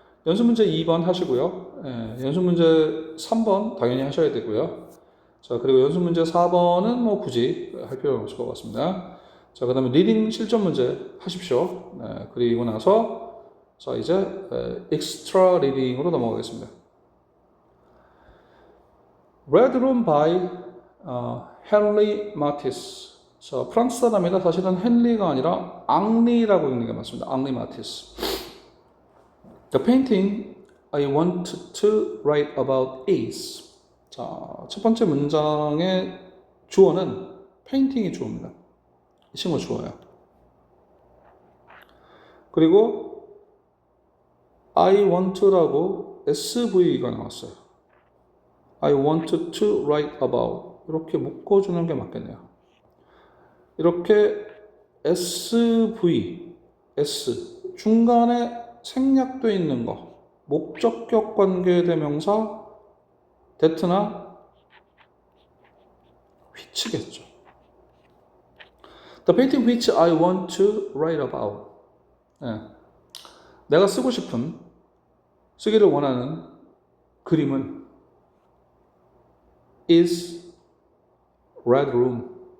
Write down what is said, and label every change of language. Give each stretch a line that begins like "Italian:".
Korean: 연습 문제 2번 하시고요. 연습 문제 3번 당연히 하셔야 되고요. 자, 그리고 연습 문제 4번은 뭐 굳이 할 필요는 없을 것 같습니다. 자, 그 다음에 리딩 실전 문제 하십시오. 그리고 나서 자, 이제 엑스트라 리딩으로 넘어가겠습니다.
English: Red Room by 헨리 마티스.
Korean: 자, 프랑스 사람이다. 사실은 헨리가 아니라 앙리라고 읽는 게 맞습니다. 앙리 마티스.
English: The painting I want to write about is.
Korean: 자, 첫 번째 문장의 주어는 페인팅이 주어입니다. 이 친구 주어예요. 그리고 I want to라고 SV가 나왔어요.
English: I want to write about.
Korean: 이렇게 묶어주는 게 맞겠네요. 이렇게 SV, S 중간에 생략되어 있는 거 목적격 관계대명사 that나 which겠죠.
English: The painting which I want to write about.
Korean: 내가 쓰고 싶은 쓰기를 원하는 그림은
English: is Red Room.